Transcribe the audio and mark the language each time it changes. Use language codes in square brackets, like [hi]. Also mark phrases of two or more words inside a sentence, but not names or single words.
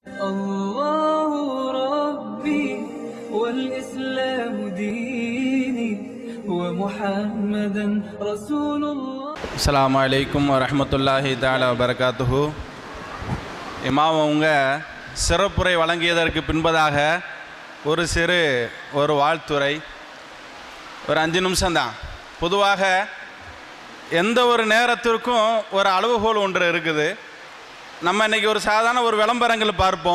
[ar] الله ربي والإسلام ديني ومحمدا رسول الله. السلام عليكم ورحمة الله تعالى وبركاته. [ta] இமாம் அவங்க சிறப்புரை வழங்கியதற்கு பின்பதாக ஒரு வாழ்த்துரை, ஒரு 5 நிமிஷம்தான். பொதுவாக எந்த ஒரு நேரத்திற்கும் ஒரு அளவுகோல் ஒன்று இருக்குது. நம்ம இன்றைக்கி ஒரு சாதாரண ஒரு விளம்பரங்கள் பார்ப்போம்.